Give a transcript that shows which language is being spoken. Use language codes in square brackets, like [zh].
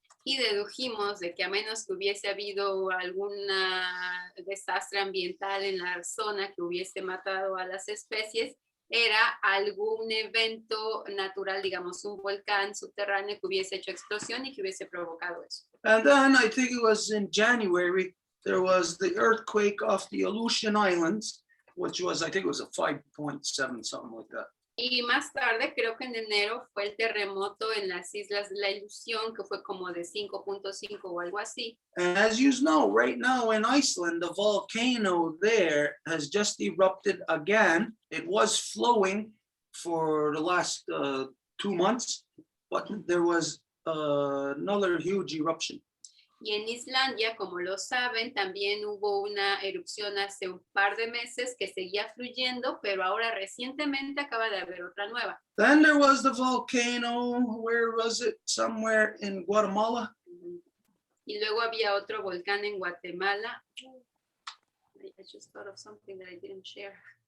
[es] Y dedujimos de que a menos que hubiese habido algún desastre ambiental en la zona que hubiese matado a las especies, era algún evento natural, digamos un volcán subterráneo que hubiese hecho explosión y que hubiese provocado eso. [en] And then I think it was in January, there was the earthquake off the Aleutian Islands, which was, I think it was a 5.7, something like that. [es] Y más tarde, creo que en enero, fue el terremoto en las Islas de la Ilusión, que fue como de 5.5 o algo así. [en] And as you know, right now in Iceland, the volcano there has just erupted again. It was flowing for the last 2 months, but there was another huge eruption. [es] Y en Islandia, como lo saben, también hubo una erupción hace un par de meses que seguía fluyendo, pero ahora recientemente acaba de haber otra nueva. [en] Then there was the volcano, where was it? Somewhere in Guatemala. [es] Y luego había otro volcán en Guatemala. [en] I just thought of something that I didn't share.